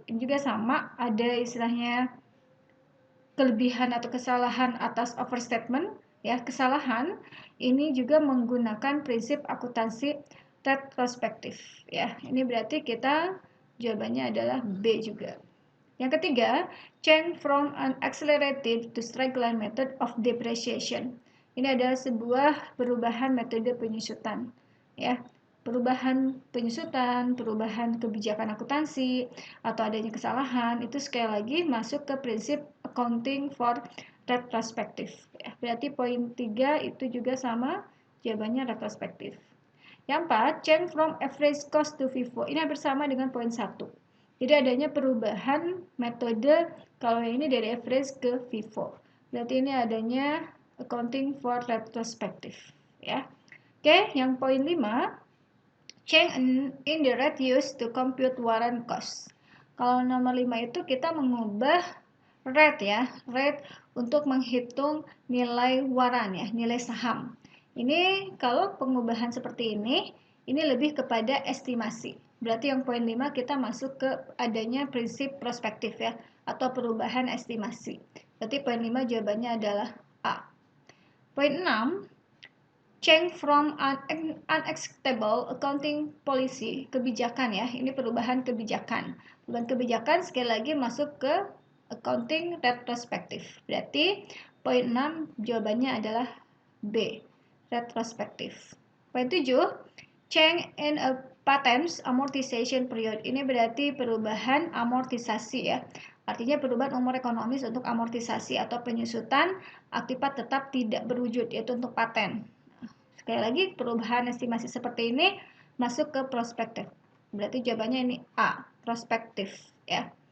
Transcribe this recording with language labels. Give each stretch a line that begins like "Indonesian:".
Indonesian: Ini juga sama, ada istilahnya kelebihan atau kesalahan atas overstatement. Ya, kesalahan ini juga menggunakan prinsip akuntansi retrospektif. Ya, ini berarti kita jawabannya adalah B juga. Yang ketiga,
English: change from an accelerated to straight line method of depreciation.
Indonesian: Ini adalah sebuah perubahan metode penyusutan. Ya, perubahan penyusutan, perubahan kebijakan akuntansi, atau adanya kesalahan, itu sekali lagi masuk ke prinsip
English: accounting for retrospective.
Indonesian: Ya, berarti poin 3 itu juga sama, jawabannya retrospektif. Yang 4,
English: change from average cost to FIFO.
Indonesian: Ini hampir sama dengan poin 1. Jadi adanya perubahan metode kalau ini dari average ke FIFO. Berarti ini adanya
English: accounting for retrospective
Indonesian: ya. Oke, yang poin 5,
English: change in the rate used to compute warrant cost.
Indonesian: Kalau nomor 5 itu kita mengubah rate ya, rate untuk menghitung nilai waran ya, nilai saham. Ini kalau pengubahan seperti ini lebih kepada estimasi. Berarti yang poin 5 kita masuk ke adanya prinsip prospektif ya, atau perubahan estimasi. Berarti poin 5 jawabannya adalah A. Poin 6,
English: change from an unacceptable accounting policy,
Indonesian: kebijakan ya, ini perubahan kebijakan. Perubahan kebijakan sekali lagi masuk ke accounting retrospektif. Berarti poin 6 jawabannya adalah B, retrospektif. Poin 7,
English: change in a patent's amortization period.
Indonesian: Ini berarti perubahan amortisasi ya. Artinya perubahan umur ekonomis untuk amortisasi atau penyusutan akibat tetap tidak berwujud, yaitu untuk paten. Sekali lagi, perubahan estimasi seperti ini masuk ke prospektif. Berarti jawabannya ini A, prospektif ya.